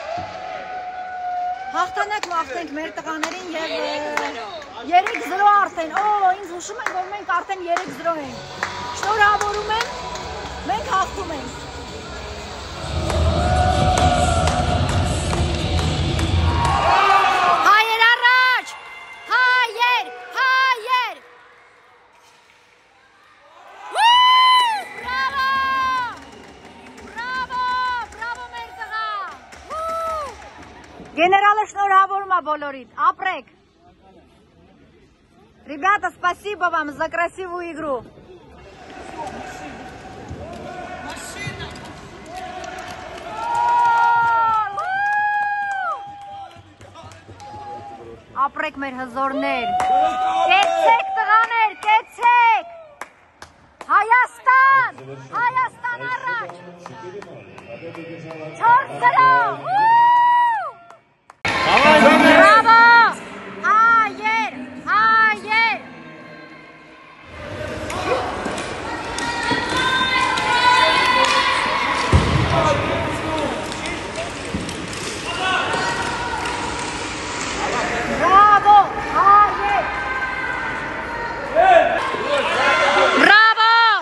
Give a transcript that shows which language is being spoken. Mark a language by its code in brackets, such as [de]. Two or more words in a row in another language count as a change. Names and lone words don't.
[hy] հաղթանակ մաղթենք մեր տղաներին եւ 3-0 արդեն, ինձ հուշում են, որ մենք արդեն 3-0 ենք, շնորհավորում եմ, մենք հաղթում ենք։ Հայեր առաջ, հայեր, հայեր, բրավո, բրավո, բրավո մեր տղա, գեներալը շնորհավորում է բոլորիդ, ապրեք։ [ru] Ребята, спасибо вам за красивую игру. [hy] Ապրեք մեր հզորներ, կեցեք տղաներ, կեցեք, Հայաստան, Հայաստան առաջ, 4-0, բրավո, հայեր, հայեր, Bravo! Hayır! Bravo!